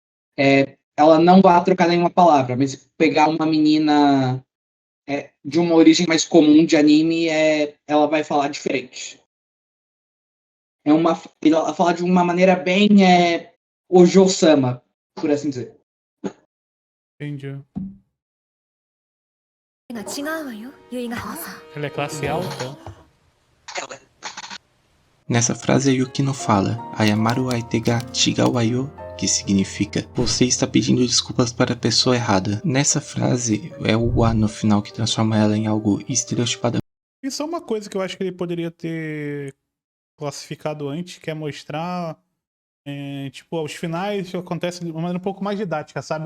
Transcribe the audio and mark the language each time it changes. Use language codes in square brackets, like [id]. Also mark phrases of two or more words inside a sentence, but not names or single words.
[pt] Ela não vai trocar nenhuma palavra, mas se pegar uma menina de uma origem mais comum de anime, ela vai falar diferente. Ela fala de uma maneira bem Ojo-sama, por assim dizer. Entendi. [ja] が違うわよ、結ヶ浜さん。 [pt] Ela é classe alta? Nessa frase a Yukino fala [ja] 謝る相手が違うわよ, [pt] que significa você está pedindo desculpas para a pessoa errada. Nessa frase é o wa no final que transforma ela em algo estereotipado. Isso é uma coisa que eu acho que ele poderia ter classificado antes, que é mostrar tipo, os finais acontecem de uma maneira um pouco mais didática, sabe?